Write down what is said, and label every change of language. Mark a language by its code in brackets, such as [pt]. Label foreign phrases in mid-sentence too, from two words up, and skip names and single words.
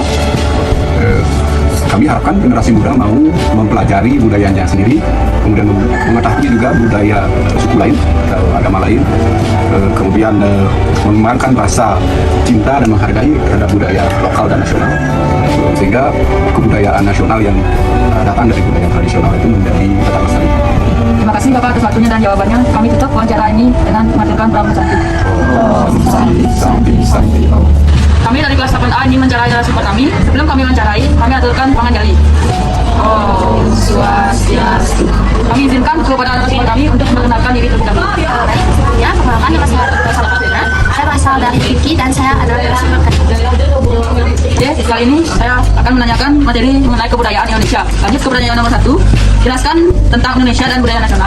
[id] Kami harapkan generasi muda mau mempelajari budayanya sendiri, kemudian mengetahui juga budaya suku lain atau agama lain, kemudian mengembangkan rasa cinta dan menghargai terhadap budaya lokal dan nasional, sehingga kebudayaan nasional yang datang dari budaya tradisional itu menjadi tetap lestari. Terima kasih Bapak atas waktunya dan jawabannya. Kami tutup wawancara ini dengan mematurkan pramu sakti. Kami dari kelas 8A ini mencari narasumber kami. Sebelum kami mencari, kami aturkan penganjali. [ban] Om Swastiastu. [id] Kami izinkan kepada narasumber kami untuk mengenalkan diri terlebih dahulu. Ya, perkenalkan, nama saya Salah Fatina. Saya berasal dari Turki dan saya adalah narasumber Oke, kali ini saya akan menanyakan materi mengenai kebudayaan Indonesia. Lanjut ke pertanyaan nomor 1. Jelaskan tentang Indonesia dan budaya nasional.